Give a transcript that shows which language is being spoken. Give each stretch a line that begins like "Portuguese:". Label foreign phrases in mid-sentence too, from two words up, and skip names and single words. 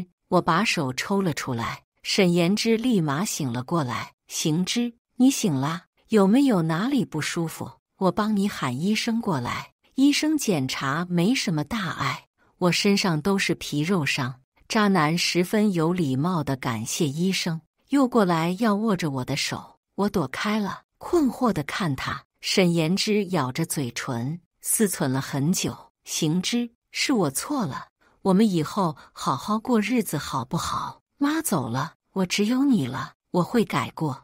Chinese: 我把手抽了出來，沈言之立馬醒了過來：“行之，你醒了，有沒有哪裡不舒服？我幫你喊醫生過來。” 醫生檢查沒什麼大礙，我身上都是皮肉傷。渣男十分有禮貌地感謝醫生，又過來要握着我的手，我躲開了，困惑地看他。沈言之咬着嘴唇，思忖了很久：“行之，是我錯了，我們以後好好過日子好不好？媽走了，我只有你了，我會改過。